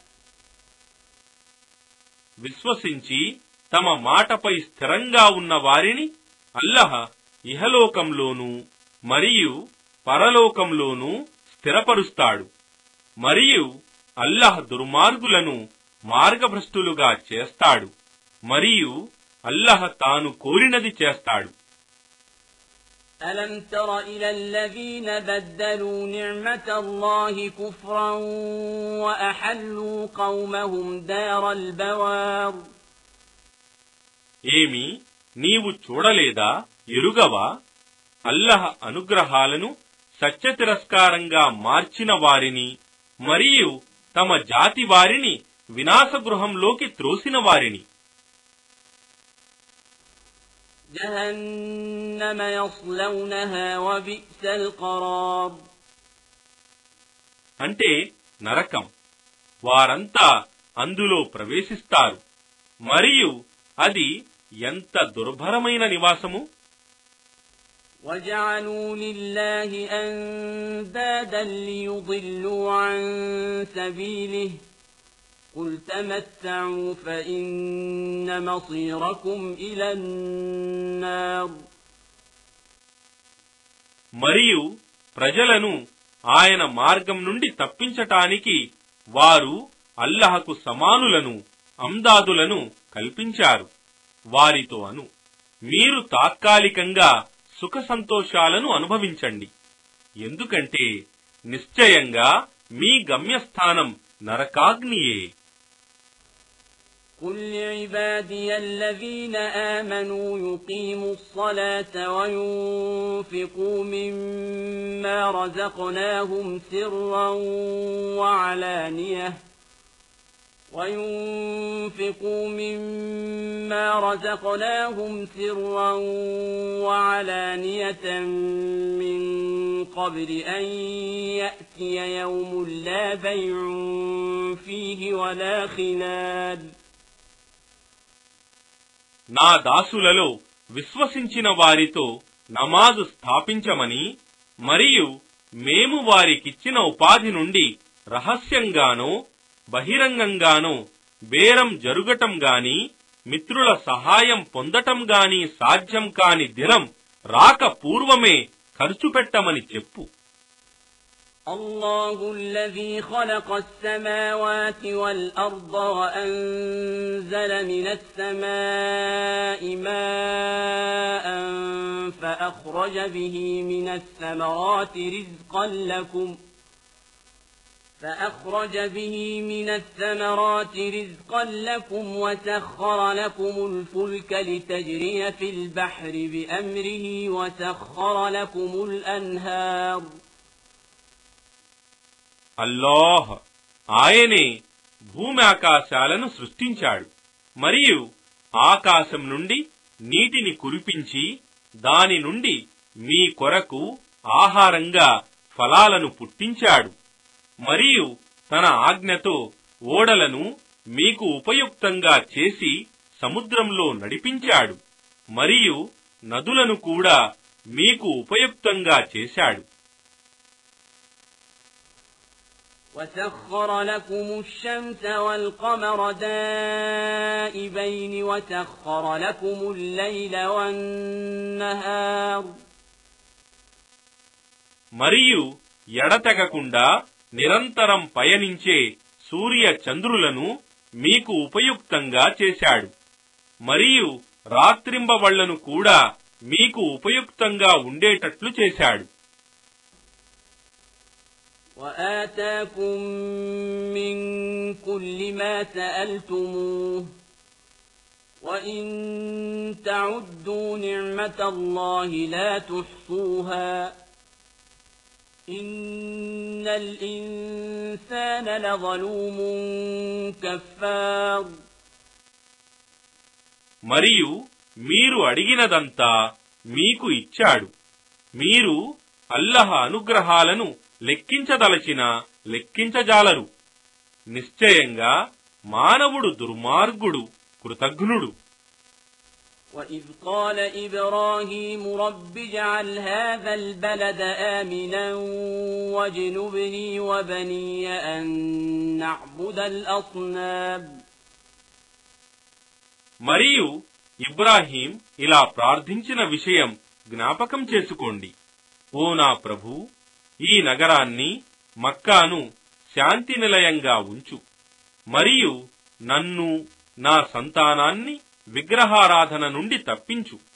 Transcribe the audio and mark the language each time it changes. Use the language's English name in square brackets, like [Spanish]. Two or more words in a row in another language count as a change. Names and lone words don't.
[Telugu] విశ్వసించి తమ మాటపై స్థిరంగా ఉన్న వారిని అల్లాహ్ ఇహలోకంలోనూ మరియు పరలోకంలోనూ స్థిరపరుస్తాడు, మరియు అల్లాహ్ దుర్మార్గులను మార్గభ్రష్టులుగా చేస్తాడు, మరియు అల్లాహ్ తాను కోరినది చేస్తాడు. [Arabic] ألم تر إلى الذين بدلوا نعمة الله كفرا وأحلوا قومهم دار البوار. [Telugu] ఏమి నీవు చూడలేదా, ఎరుగవా? అల్లాహ్ అనుగ్రహాలను సత్యతిరస్కారంగా మార్చిన వారిని మరియు తమ జాతి వారిని వినాశగృహంలోకి త్రోసిన వారిని. [Arabic] جهنم يصلونها وبئس القرار. [Telugu] అంటే నరకం. వారంతా అందులో ప్రవేశిస్తారు, మరియు అది ఎంత దుర్భరమైన నివాసము. [Arabic] وجعلوا لله أندادا ليضلوا عن سبيله قل تمتعوا فإن مصيركم إلى النار. [Telugu] మరియు ప్రజలను ఆయన మార్గం నుండి తప్పించటానికి వారు అల్లాహకు సమానులను, అందాదులను కల్పించారు. వారితో అను, మీరు తాత్కాలికంగా సుఖ సంతోషాలను అనుభవించండి, ఎందుకంటే నిశ్చయంగా మీ గమ్యస్థానం నరకాగ్నియే. [Arabic] قل لعبادي الذين آمنوا يقيموا الصلاة وينفقوا مما رزقناهم سرا وعلانية من قبل أن يأتي يوم لا بيع فيه ولا خلال. [Telugu] నా దాసులలో విశ్వసించిన వారితో నమాజు స్థాపించమని, మరియు మేము వారికిచ్చిన ఉపాధి నుండి రహస్యంగానో బహిరంగంగానో బేరం జరుగటం గాని, మిత్రుల సహాయం పొందటం గాని సాధ్యం కాని దినం రాక పూర్వమే ఖర్చు పెట్టమని చెప్పు. [Arabic] الله الذي خلق السماوات والأرض وأنزل من السماء ماء فأخرج به من الثمرات رزقا لكم فأخرج به من الثمرات رزقا لكم وسخر لكم الفلك لتجري في البحر بأمره وسخر لكم الأنهار [Telugu] అల్లాహ్ ఆయనే భూమి ఆకాశాలను సృష్టించాడు మరియు ఆకాశం నుండి నీటిని కురిపించి దాని నుండి మీ కొరకు ఆహారంగా ఫలాలను పుట్టించాడు మరియు తన ఆజ్ఞతో ఓడలను మీకు ఉపయుక్తంగా చేసి సముద్రంలో నడిపించాడు మరియు నదులను కూడా మీకు ఉపయుక్తంగా చేశాడు [Arabic] وسخر لكم الشمس والقمر دائبين وسخر لكم الليل والنهار [Telugu] మరియు ఎడతెగకుండా నిరంతరం పయనించే సూర్య చంద్రులను మీకు ఉపయుక్తంగా చేశాడు మరియు రాత్రింబవళ్లను కూడా మీకు ఉపయుక్తంగా ఉండేటట్లు చేశాడు [Arabic] وآتاكم من كل ما سألتموه وإن تعدوا نعمة الله لا تحصوها إن الإنسان لظلوم كفار [Telugu] మరియు మీరు అడిగినదంతా మీకు ఇచ్చాడు మీరు అల్లాహ్ అనుగ్రహాలను లెక్కించదలచిన లెక్కించజాలరు నిశ్చయంగా మానవుడు దుర్మార్గుడు కృతఘ్నుడు [Arabic] وإذ قال إبراهيم رب اجعل هذا البلد آمنا واجنبني وبني أن نعبد الأصنام [Telugu] మరియు ఇబ్రాహీం ఇలా ప్రార్థించిన విషయం జ్ఞాపకం చేసుకోండి ఓ నా ప్రభూ ఈ నగరాన్ని మక్కాను శాంతి నిలయంగా ఉంచు మరియు నన్ను నా సంతానాన్ని విగ్రహారాధన నుండి తప్పించు